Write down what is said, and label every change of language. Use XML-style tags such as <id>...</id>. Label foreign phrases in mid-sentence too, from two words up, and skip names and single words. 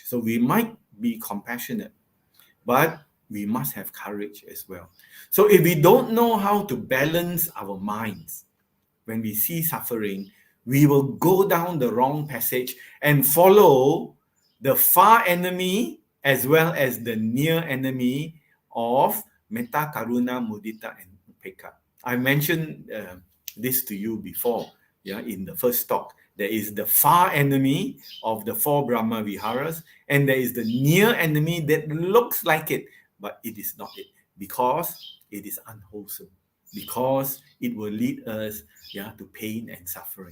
<en>So we might be compassionate, but we must have courage as well. So if we don't know how to balance our minds when we see suffering, we will go down the wrong passage and follow the far enemy as well as the near enemy of metta, karuna, mudita, and upekha. I mentioned this to you before, in the first talk. There is the far enemy of the 4 Brahma Viharas, and there is the near enemy that looks like it, but it is not it, because it is unwholesome, because it will lead us to pain and suffering.</en>